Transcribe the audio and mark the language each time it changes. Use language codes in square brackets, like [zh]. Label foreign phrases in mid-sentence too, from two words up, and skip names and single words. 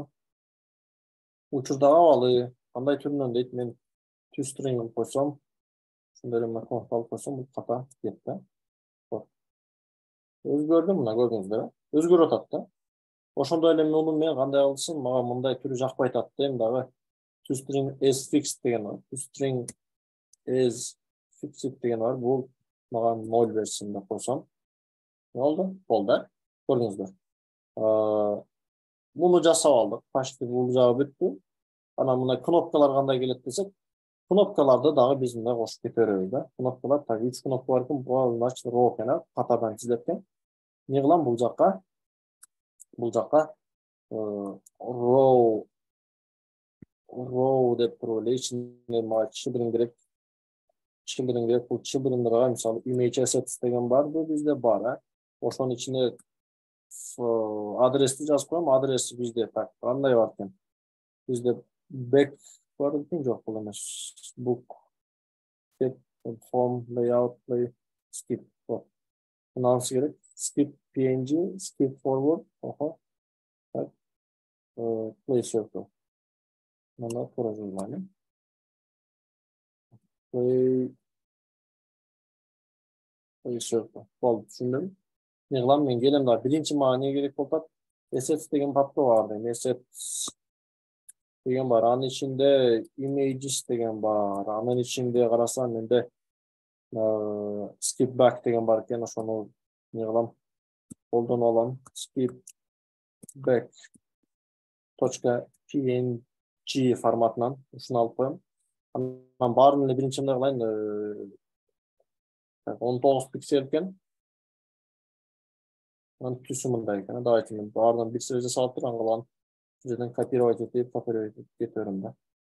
[ky] Учурдагы абалы кандай түрүнөн дейт, мен toString кылып койсом, ушундай эле макроны алып койсом, бул ката кетти. Өзгөрдү, мына көрдүңүздөр, өзгөрүп атат да. Ошондой эле муну мен кандай кылсын, мага мындай түрү жакпай атат дейм дагы. [en] toString as fixed [ky] деген бар. [en] toString as fixed [ky] деген бар. Бул мага 0 берсин деп койсом. Болду? Болду. Көрдүңүздөр. Муну жасап алдык. Почти бул жагы бүттү. Анан мына кнопкалар кандай келет десек, кнопкаларды дагы биз мындай кошуп кете беребиз да. Кнопкалар так 3 кнопка бар экен, бул значит row экен, катардан тизилеткен. Не кылам бул жакка? Бул жакка row деп туруп эле ичинде мага children керек. Бул children'га мисалы [en] image assets [ky] деген барбы бизде бар, Ошонун ичинде адрести жазып коем. Адреси бизде так кандай бар экен? Бизде back бар экен, жок, бул эмес. [en] Book, step, home, layout, play, skip. [ky] Мынанысы керек. [en] Skip png, skip forward, [ky] так, [en] play circle. [ky] Мына туура жазылган. [en] Play circle. [ky] Болду, түшүндүм. Не кылам, мен келем да биринчи мага не керек болуп атат? Assets деген папка бар дейм. Assets деген бар. Анын ичинде images деген бар. Анын ичинде карасам менде [en] skip back [ky] деген бар экен. Ошону не кылам? Колдонуп алам. [en] Skip back [ky] .png форматынан ушуну алып коем. Анан баарын эле биринчи мындай кылайын. 19 пиксель экен. Анын түсү мындай экен. Давайте мен баарынан бир сөз жасап туруп, аны жерден копировать этип кете берем да.